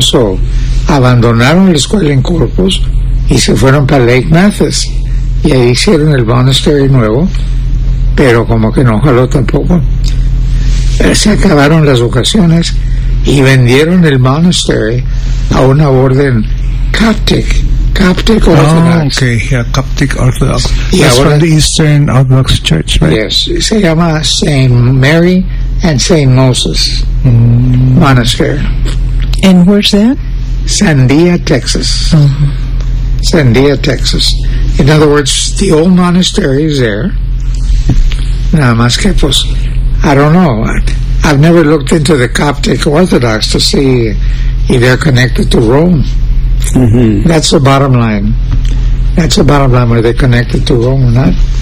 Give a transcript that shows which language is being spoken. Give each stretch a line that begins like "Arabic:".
English: So,
Spanish: abandonaron la escuela en Corpus y se fueron para Lake Mathis. Y ahí hicieron el monastery nuevo, pero como que no jaló tampoco. Se acabaron las vocaciones y vendieron el monastery a una orden Coptic Orthodox.
English: Oh, okay, yeah, Coptic Orthodox. Y that's ahora, from the Eastern Orthodox Church, right? Yes,
Spanish: se llama St. Mary and St. Moses Monastery.
English: And where's that? Sandia, Texas. Uh-huh. Sandia, Texas. In other words, the old monastery is there.
Spanish: Nada más que, pues,
English: I don't know. I've never looked into the Coptic Orthodox to see if they're connected to Rome. Mm-hmm. That's the bottom line. That's the bottom line, whether they're connected to Rome or not.